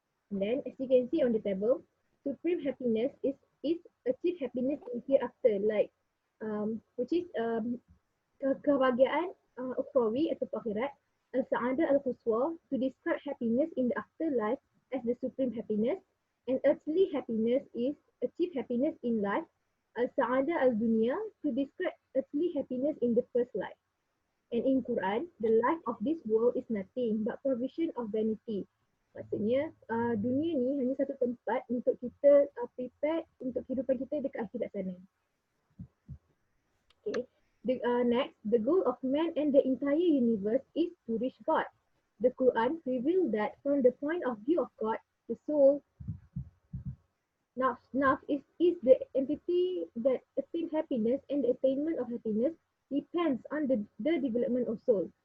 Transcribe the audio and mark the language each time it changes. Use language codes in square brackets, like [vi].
[en] And then, as you can see on the table, supreme happiness is achieve happiness in hereafter, like which is [ms] kebahagiaan ukhrawi atau akhirat, [en] al-sa'adah al-quswa, to describe happiness in the afterlife as the supreme happiness, and earthly happiness is achieve happiness in life, al-sa'adah al-dunya, to describe earthly happiness in the first life. And in Quran, the life of this world is nothing but provision of vanity. [ms] Maksudnya, dunia ni hanya satu tempat untuk kita prepare untuk kehidupan kita dekat akhirat sana. Okay. [en] Next, the goal of man and the entire universe is to reach God. The Quran revealed that from the point of view of God, the soul, nafs is the entity that attains happiness, and the attainment of happiness depends on the development of soul.